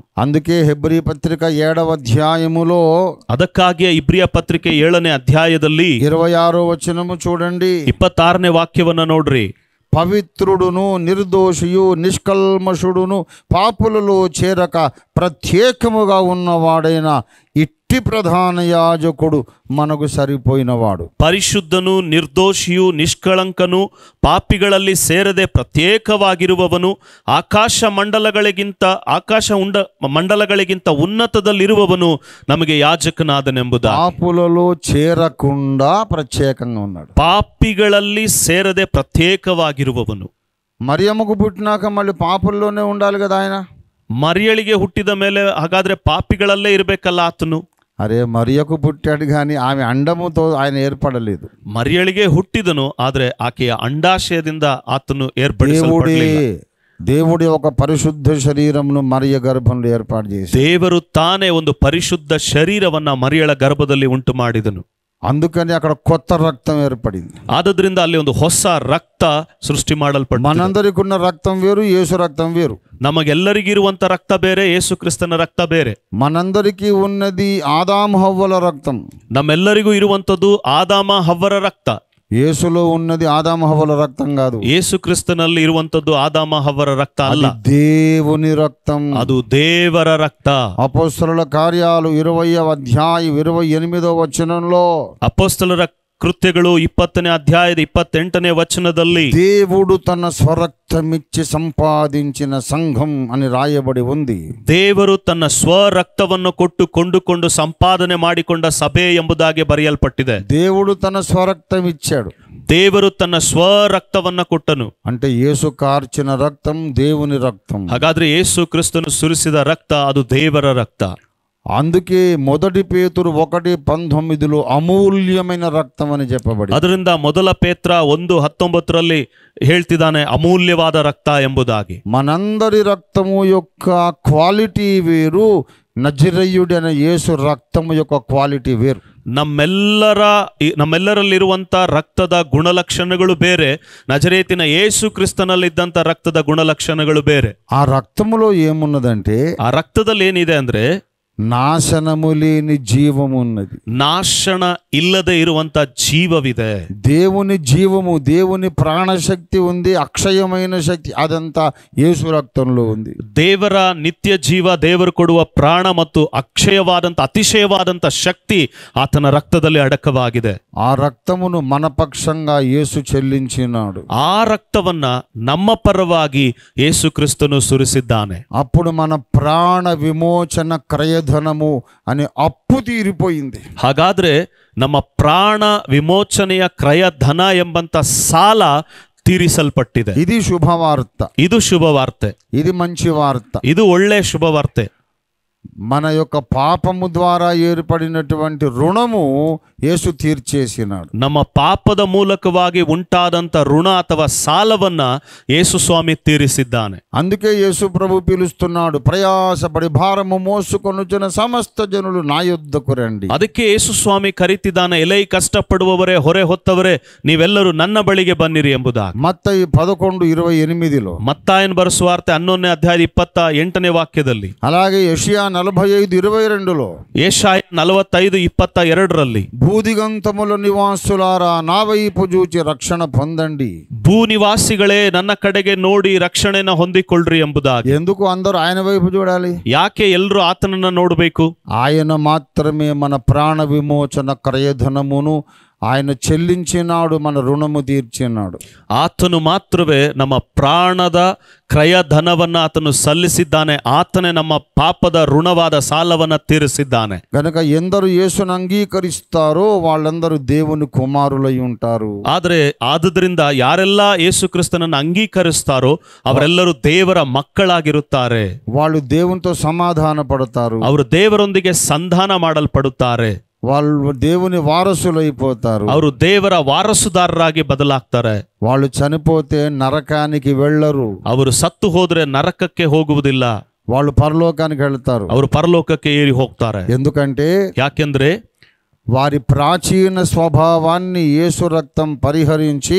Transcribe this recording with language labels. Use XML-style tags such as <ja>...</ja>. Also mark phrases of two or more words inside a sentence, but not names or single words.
<te>అందుకే హెబ్రీ పత్రిక 7వ అధ్యాయములో</te> <kn>ಅದಕ್ಕಾಗಿಯೇ ಇಬ್ರಿಯ ಪತ್ರಿಕೆ 7ನೇ ಅಧ್ಯಾಯದಲ್ಲಿ</kn> <te>26వ వచనము చూడండి.</te> <kn>26ನೇ ವಾಕ್ಯವನ್ನ ನೋಡ್ರಿ.</kn> <te>పవిత్రుడును నిర్దోషియు నిష్కల్మషుడును పాపులలో చేరక ప్రత్యేకముగా ఉన్నవాడైన ఇట్టి ప్రధాన యాజకుడు మనకు సరిపోయినవాడు.</te> <kn>ಪರಿಶುದ್ಧನು, ನಿರ್ದೋಷಿಯು, ನಿಷ್ಕಳಂಕನು, ಪಾಪಿಗಳಲ್ಲಿ ಸೇರದೆ ಪ್ರತ್ಯೇಕವಾಗಿರುವವನು, ಆಕಾಶ ಮಂಡಲಗಳಿಗಿಂತ ಉನ್ನತದಲ್ಲಿರುವವನು ನಮಗೆ ಯಾಜಕನಾದನೆಂಬುದು.</kn> <te>పాపులలో చేరకుండా ప్రత్యేకంగా ఉన్నాడు.</te> <kn>ಪಾಪಿಗಳಲ್ಲಿ ಸೇರದೆ ಪ್ರತ್ಯೇಕವಾಗಿರುವವನು.</kn> <te>మరియమ్మకు పుట్టినాక మళ్ళీ పాపుల్లోనే ఉండాలి కదా ఆయన.</te> <kn>ಮರಿಯಳಿಗೆ ಹುಟ್ಟಿದ ಮೇಲೆ ಹಾಗಾದ್ರೆ ಪಾಪಿಗಳಲ್ಲೇ ಇರಬೇಕಲ್ಲ ಆತನು.</kn> <te>అరే మరియకు పుట్టాడు కానీ ఆమె అండముతో ఆయన ఏర్పడలేదు.</te> <kn>ಮರಿಯಳಿಗೆ ಹುಟ್ಟಿದನು, ಆದ್ರೆ ಆಕೆಯ ಅಂಡಾಶಯದಿಂದ ಆತನು ಏರ್ಪಡಿಸಲ್ಪಡಲಿಲ್ಲ.</kn> <te>దేవుడి ఒక పరిశుద్ధ శరీరమును మరియ గర్భంలో ఏర్పాటు చేసి</te> <kn>ದೇವರು ತಾನೇ ಒಂದು ಪರಿಶುದ್ಧ ಶರೀರವನ್ನ ಮರಿಯಳ ಗರ್ಭದಲ್ಲಿ ಉಂಟು ಮಾಡಿದನು.</kn> <te>అందుకని అక్కడ కొత్త రక్తం ఏర్పడింది.</te> <kn>ಆದ್ರಿಂದ ಅಲ್ಲಿ ಒಂದು ಹೊಸ ರಕ್ತ ಸೃಷ್ಟಿ ಮಾಡಲ್ಪಟ್ಟ.</kn> <te>మనందరికి ఉన్న రక్తం వేరు, యేసు రక్తం వేరు.</te> <kn>ನಮಗೆಲ್ಲರಿಗಿರುವಂತ ರಕ್ತ ಬೇರೆ, ಯೇಸು ಕ್ರಿಸ್ತನ ರಕ್ತ ಬೇರೆ.</kn> <te>మనందరికీ ఉన్నది ఆదాము హవ్వల రక్తం.</te> <kn>ನಮ್ಮೆಲ್ಲರಿಗೂ ಇರುವಂತದ್ದು ಆದಾಮ ಹವ್ವರ ರಕ್ತ.</kn> <te>యేసులో ఉన్నది ఆదాము హవ్వల రక్తం కాదు.</te> <kn>ಯೇಸು ಕ್ರಿಸ್ತನಲ್ಲಿ ಇರುವಂತದ್ದು ಆದಾಮ ಹವ್ವರ ರಕ್ತ ಅಲ್ಲ,</kn> <te>దేవుని రక్తం.</te> <kn>ಅದು ದೇವರ ರಕ್ತ.</kn> <te>అపోస్తలుల కార్యాలు 20వ అధ్యాయం 28వ వచనంలో</te> <kn>ಅಪೊಸ್ತಲರ ಕೃತ್ಯಗಳು 20ನೇ ಅಧ್ಯಾಯದ 28ನೇ ವಚನದಲ್ಲಿ</kn> <te>దేవుడు తన స్వరక్తమిచ్చి సంపాదించిన సంఘం అని రాయబడి ఉంది.</te> <kn>ದೇವರು ತನ್ನ ಸ್ವರಕ್ತವನ್ನು ಕೊಟ್ಟು ಕೊಂಡುಕೊಂಡು ಸಂಪಾದನೆ ಮಾಡಿಕೊಂಡ ಸಭೆ ಎಂಬುದಾಗಿ ಬರೆಯಲ್ಪಟ್ಟಿದೆ.</kn> <te>దేవుడు తన స్వరక్తం ఇచ్చాడు.</te> <kn>ದೇವರು ತನ್ನ ಸ್ವರಕ್ತವನ್ನ ಕೊಟ್ಟನು.</kn> <te>అంటే యేసు కార్చిన రక్తం దేవుని రక్తం.</te> <kn>ಹಾಗಾದ್ರೆ ಯೇಸು ಕ್ರಿಸ್ತನು ಸುರಿಸಿದ ರಕ್ತ ಅದು ದೇವರ ರಕ್ತ.</kn> <te>అందుకే మొదటి పేతురు 1:19 అమూల్యమైన రక్తం అని చెప్పబడి.</te> <kn>ಅದರಿಂದ ಮೊದಲ ಪೇತ್ರ 1:19 ಹೇಳ್ತಿದ್ದಾನೆ ಅಮೂಲ್ಯವಾದ ರಕ್ತ ಎಂಬುದಾಗಿ.</kn> <te>మనందరి రక్తము యొక్క క్వాలిటీ వేరు, నజరేయుడైన యేసు రక్తము యొక్క క్వాలిటీ వేరు.</te> <kn>ನಮ್ಮೆಲ್ಲರಲ್ಲಿರುವಂತ ರಕ್ತದ ಗುಣಲಕ್ಷಣಗಳು ಬೇರೆ, ನಜರೇತಿನ ಯೇಸು ಕ್ರಿಸ್ತನಲ್ಲಿದ್ದಂತ ರಕ್ತದ ಗುಣಲಕ್ಷಣಗಳು ಬೇರೆ.</kn> <te>ఆ రక్తములో ఏమున్నదంటే</te> <kn>ಆ ರಕ್ತದಲ್ಲಿ ಏನಿದೆ ಅಂದ್ರೆ</kn> <te>నాశనము లేని జీవము ఉన్నది.</te> <kn>ನಾಶನ ಇಲ್ಲದೆ ಇರುವಂತ ಜೀವವಿದೆ.</kn> <te>దేవుని జీవము, దేవుని ప్రాణశక్తి ఉంది, అక్షయమైన శక్తి అదంతా యేసు రక్తంలో ఉంది.</te> <kn>ದೇವರ ನಿತ್ಯ ಜೀವ, ದೇವರು ಕೊಡುವ ಪ್ರಾಣ ಮತ್ತು ಅಕ್ಷಯವಾದಂತ ಅತಿಶಯವಾದಂತ ಶಕ್ತಿ ಆತನ ರಕ್ತದಲ್ಲಿ ಅಡಕವಾಗಿದೆ.</kn> <te>ఆ రక్తమును మన పక్షంగా యేసు చెల్లించినాడు.</te> <kn>ಆ ರಕ್ತವನ್ನ ನಮ್ಮ ಪರವಾಗಿ ಯೇಸು ಕ್ರಿಸ್ತನು ಸುರಿಸಿದ್ದಾನೆ.</kn> <te>అప్పుడు మన ప్రాణ విమోచన క్రయధనము అనే అప్పు తీరిపోయింది.</te> <kn>ಹಾಗಾದ್ರೆ ನಮ್ಮ ಪ್ರಾಣ ವಿಮೋಚನೆಯ ಕ್ರಯಧನ ಎಂಬಂತ ಸಾಲ ತೀರಿಸಲ್ಪಟ್ಟಿದೆ.</kn> <te>ఇది శుభవార్త,</te> <kn>ಇದು ಶುಭವಾರ್ತೆ,</kn> <te>ఇది మంచి వార్త.</te> <kn>ಇದು ಒಳ್ಳೆ ಶುಭವಾರ್ತೆ.</kn> <te>మన యొక్క పాపము ద్వారా ఏర్పడినటువంటి రుణము యేసు తీర్చేసినాడు.</te> <kn>ನಮ್ಮ ಪಾಪದ ಮೂಲಕವಾಗಿ ಉಂಟಾದಂತ ಋಣ ಅಥವಾ ಸಾಲವನ್ನ ಯೇಸು ಸ್ವಾಮಿ ತೀರಿಸಿದ್ದಾನೆ.</kn> <te>అందుకే యేసు ప్రభు పిలుస్తున్నాడు, ప్రయాసపడి భారము మోసుకొనుచున్న సమస్త జనులు నా యొద్దకు రండి.</te> <kn>ಅದಕ್ಕೆ ಯೇಸು ಸ್ವಾಮಿ ಕರೀತಿದ್ದಾನೆ, ಎಲೈ ಕಷ್ಟಪಡುವವರೇ, ಹೊರೆ ಹೊತ್ತವರೇ, ನೀವೆಲ್ಲರೂ ನನ್ನ ಬಳಿಗೆ ಬನ್ನಿರಿ ಎಂಬುದಾಗಿ. ಮತ್ತಾಯಿ 11:28 ಮತ್ತಾಯನ ಬರೆಸುವಾರ್ತೆ 11ನೇ ಅಧ್ಯಾಯ 28ನೇ ವಾಕ್ಯದಲ್ಲಿ,</kn> <te>అలాగే యెషయా 45:22</te> <kn>ಯೆಶಾಯ 45:22</kn> <te>భూదిగంతముల నివాసులారా నా వైపు చూచి రక్షణ పొందండి.</te> <kn>ಭೂ ನಿವಾಸಿಗಳೇ ನನ್ನ ಕಡೆಗೆ ನೋಡಿ ರಕ್ಷಣೆನ ಹೊಂದಿಕೊಳ್ಳ್ರಿ ಎಂಬುದಾಗಿ.</kn> <te>ఎందుకు అందరూ ఆయన వైపు చూడాలి?</te> <kn>ಯಾಕೆ ಎಲ್ಲರೂ ಆತನನ್ನ ನೋಡಬೇಕು?</kn> <te>ఆయన మాత్రమే మన ప్రాణ విమోచన క్రయధనమును ఆయన చెల్లించినాడు, మన రుణము తీర్చినాడు.</te> <kn>ಆತನು ಮಾತ್ರವೇ ನಮ್ಮ ಪ್ರಾಣದ ಕ್ರಯಧನವನ್ನ ಆತನು ಸಲ್ಲಿಸಿದ್ದಾನೆ. ಆತನೇ ನಮ್ಮ ಪಾಪದ ಋಣವಾದ ಸಾಲವನ್ನ ತೀರಿಸಿದ್ದಾನೆ.</kn> <te>గనుక ఎందరు యేసును అంగీకరిస్తారో వాళ్ళందరూ దేవుని కుమారులై ఉంటారు.</te> <kn>ಆದರೆ ಆದುದರಿಂದ ಯಾರೆಲ್ಲ ಯೇಸು ಕ್ರಿಸ್ತನನ್ನು ಅಂಗೀಕರಿಸ್ತಾರೋ ಅವರೆಲ್ಲರೂ ದೇವರ ಮಕ್ಕಳಾಗಿರುತ್ತಾರೆ.</kn> <te>వాళ్ళు దేవునితో సమాధాన పడతారు,</te> <kn>ಅವರು ದೇವರೊಂದಿಗೆ ಸಂಧಾನ ಮಾಡಲ್ಪಡುತ್ತಾರೆ.</kn> <te>వాళ్ళు దేవుని వారసులైపోతారు,</te> <kn>ಅವರು ದೇವರ ವಾರಸುದಾರರಾಗಿ ಬದಲಾಗ್ತಾರೆ.</kn> <te>వాళ్ళు చనిపోతే నరకానికి వెళ్ళరు,</te> <kn>ಅವರು ಸತ್ತು ಹೋದ್ರೆ ನರಕಕ್ಕೆ ಹೋಗುವುದಿಲ್ಲ,</kn> <te>వాళ్ళు పరలోకానికి వెళ్తారు.</te> <kn>ಅವರು ಪರಲೋಕಕ್ಕೆ ಏರಿ ಹೋಗ್ತಾರೆ.</kn> <te>ఎందుకంటే</te> <kn>ಯಾಕೆಂದ್ರೆ</kn> <te>వారి ప్రాచీన స్వభావాన్ని యేసు రక్తం పరిహరించి,</te>